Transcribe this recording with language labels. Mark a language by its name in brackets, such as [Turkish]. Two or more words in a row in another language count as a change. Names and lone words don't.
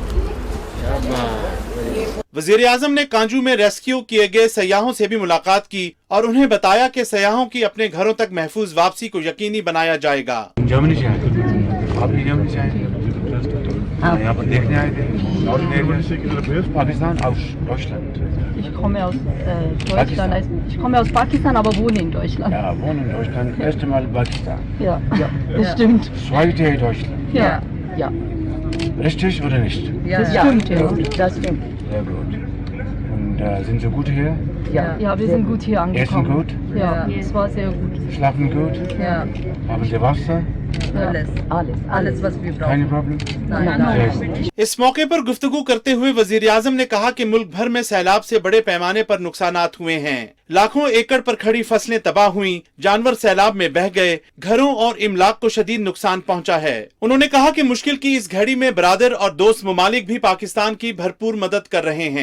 [Urdu] وزیر اعظم نے کانجو میں ریسکیو کیے گئے سیاحوں سے بھی ملاقات کی اور انہیں بتایا کہ سیاحوں کی اپنے گھروں تک محفوظ واپسی کو یقینی بنایا جائے گا. جرمنی سے آئے، آپ بھی جرمنی سے آئے? یہاں پر دیکھنے آئے تھے? [German] पाकिस्तान aus Deutschland? Ich komme aus Deutschland. Ich komme aus Pakistan, aber wohne in Deutschland. Ja, wohnen in Deutschland. Erste Mal Pakistan. Ja, das stimmt. Zweite Deutschland. Ja, ja. Richtig oder nicht? Das stimmt, ja. Das stimmt. Sehr gut. Und sind Sie gut hier? Ja, wir sind gut hier Essen angekommen. gut? Ja, es war sehr gut. Schlafen gut? Ja, Haben Sie Wasser? alles, was wir brauchen. Keine Problem? Nein. [Urdu] اس موقع پر گفتگو کرتے ہوئے وزیر اعظم نے کہا کہ ملک بھر میں سیلاب سے بڑے پیمانے پر نقصانات ہوئے ہیں. لاکھوں ایکڑ پر کھڑی فصلیں تباہ ہوئیں، جانور سیلاب میں بہہ گئے، گھروں اور املاک کو شدید نقصان پہنچا ہے. انہوں نے کہا کہ مشکل کی اس گھڑی میں برادر اور دوست ممالک بھی پاکستان کی بھرپور مدد کر رہے ہیں.